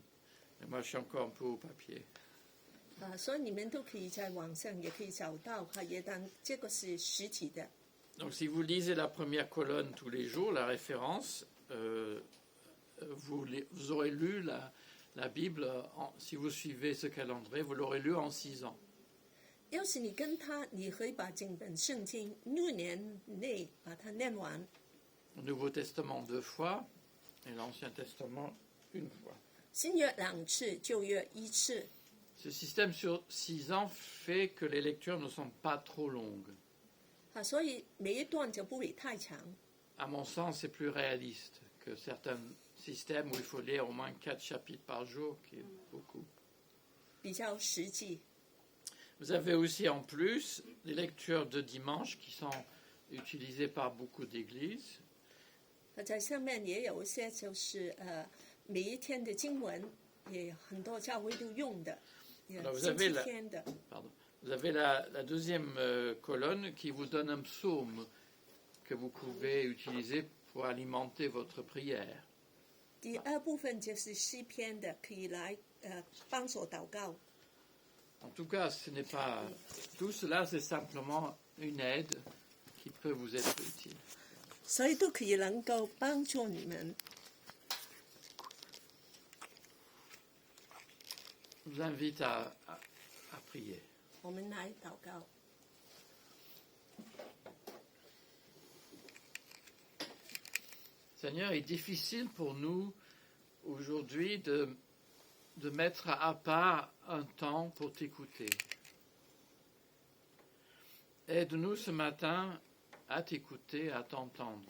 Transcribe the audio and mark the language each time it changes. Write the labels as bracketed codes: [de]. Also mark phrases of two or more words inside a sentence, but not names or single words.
[fr] Mais moi, je suis encore un peu au papier. [zh] 所以你们都可以在网上也可以找到，也当这个是实体的。 [fr] Donc, si vous lisez la première colonne tous les jours, la référence, vous aurez lu la Bible, si vous suivez ce calendrier, vous l'aurez lu en 6 ans. [zh] 要是你跟他，你可以把整本圣经6年内把它念完。 [fr] Le Nouveau Testament 2 fois et l'Ancien Testament 1 fois. [zh] 新约2次，旧约1次。 [fr] Ce système sur 6 ans fait que les lectures ne sont pas trop longues. [zh] 所以每一段就不会太长。 [fr] À mon sens, c'est plus réaliste que certains systèmes où il faut lire au moins 4 chapitres par jour, qui est beaucoup. [zh] 比较实际。 [fr] Vous avez aussi en plus les lectures de dimanche qui sont utilisées par beaucoup d'églises. [zh] 在上面也有一些就是每一天的经文，也很多教会都用的，星期天的。 [fr] Vous avez la deuxième colonne qui vous donne un psaume que vous pouvez utiliser pour alimenter votre prière. [zh] 第二部分就是诗篇的，可以来帮助祷告。 [fr] En tout cas, ce n'est pas tout cela, c'est simplement une aide qui peut vous être utile. [zh] 所以都可以能够帮助你们。 [fr] Je vous invite à prier. [zh] 我们来祷告。 [fr] Seigneur, il est difficile pour nous aujourd'hui de mettre à part un temps pour t'écouter. Aide-nous ce matin à t'écouter, à t'entendre.